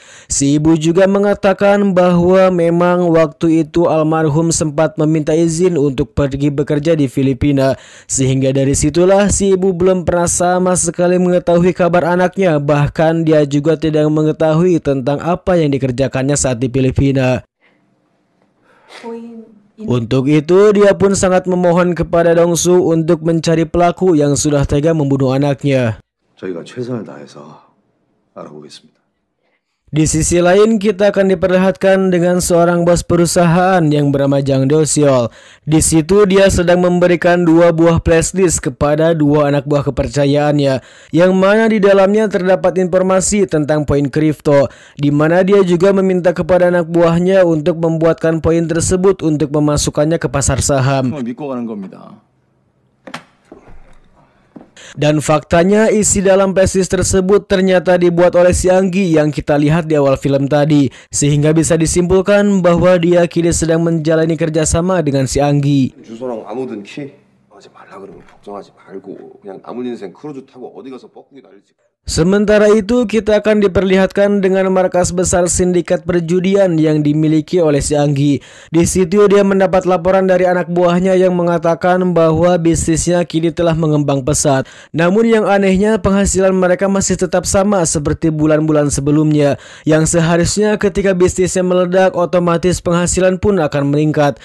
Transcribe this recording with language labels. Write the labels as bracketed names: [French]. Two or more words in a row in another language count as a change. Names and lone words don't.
[Indonesian] Si ibu juga mengatakan bahwa memang waktu itu almarhum sempat meminta izin untuk pergi bekerja di Filipina, sehingga dari situlah si ibu belum pernah sama sekali mengetahui kabar anaknya, bahkan dia juga tidak mengetahui tentang apa yang dikerjakannya saat di Filipina. Untuk itu dia pun sangat memohon kepada Dongsu untuk mencari pelaku yang sudah tega membunuh anaknya. [Korean] 저희가 최선을 다해서 알아보겠습니다. [Indonesian] Di sisi lain kita akan diperlihatkan dengan seorang bos perusahaan yang bernama Jang Do-seol. Di situ dia sedang memberikan 2 buah flashdisk kepada 2 anak buah kepercayaannya, yang mana di dalamnya terdapat informasi tentang poin kripto, di mana dia juga meminta kepada anak buahnya untuk membuatkan poin tersebut untuk memasukkannya ke pasar saham. [Korean] 믿고 가는 겁니다. [Indonesian] Dan faktanya isi dalam flashdisk tersebut ternyata dibuat oleh si Anggi yang kita lihat di awal film tadi, sehingga bisa disimpulkan bahwa dia kini sedang menjalani kerjasama dengan si Anggi. [Korean] 주소랑 아무든 키 하지 말라 그러면 걱정하지 말고 그냥 남은 인생 크루즈 타고 어디 가서 뻐꾸기 날리지. [Indonesian] Sementara itu kita akan diperlihatkan dengan markas besar sindikat perjudian yang dimiliki oleh si Anggi. Di situ dia mendapat laporan dari anak buahnya yang mengatakan bahwa bisnisnya kini telah mengembang pesat. Namun yang anehnya penghasilan mereka masih tetap sama seperti bulan-bulan sebelumnya, yang seharusnya ketika bisnisnya meledak otomatis penghasilan pun akan meningkat.